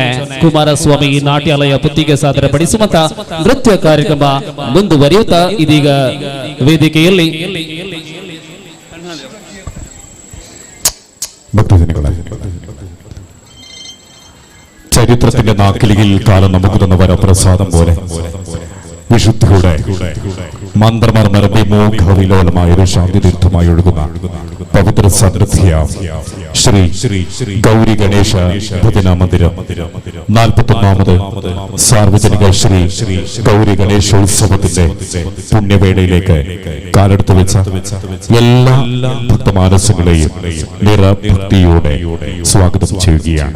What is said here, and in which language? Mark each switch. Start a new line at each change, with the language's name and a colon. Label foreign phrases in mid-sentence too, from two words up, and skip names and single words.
Kannada: ಕುಮಾರಸ್ವಾಮಿ ನಾಟ್ಯಾಲಯ ಪುತ್ತಿಗೆ ಸಾದರಪಡಿಸುವಂತಹ ನೃತ್ಯ ಕಾರ್ಯಕ್ರಮ ಮುಂದುವರಿಯುತ್ತಾ ಇದೀಗ ವೇದಿಕೆಯಲ್ಲಿ
Malayalam: ಭಕ್ತಜನಗಳ ചരിത്രത്തിന്റെ നാക്കിലിയിൽ കാലം നമുക്ക് തന്ന വരപ്രസാദം പോലെ വിശുദ്ധിയുടെ മന്ത്രമർമ്മര വിമോഘവിലോലമായ ഒരു ശാന്തി തീർത്ഥമായി ഒഴുകുന്ന പവിത്ര സമൃദ്ധിയ ശ്രീ ഗൗരി ഗണേശ ഭജന മന്ദിരം 41ാമത് സാർവജനിക ശ്രീ ഗൗരി ഗണേശോത്സവത്തിന്റെ പുണ്യവേളയിലേക്ക് കാലെടുത്ത് വെച്ച എല്ലാ ഭക്തമാനസങ്ങളെയും നിറഭക്തിയോടെ സ്വാഗതം ചെയ്യുകയാണ്.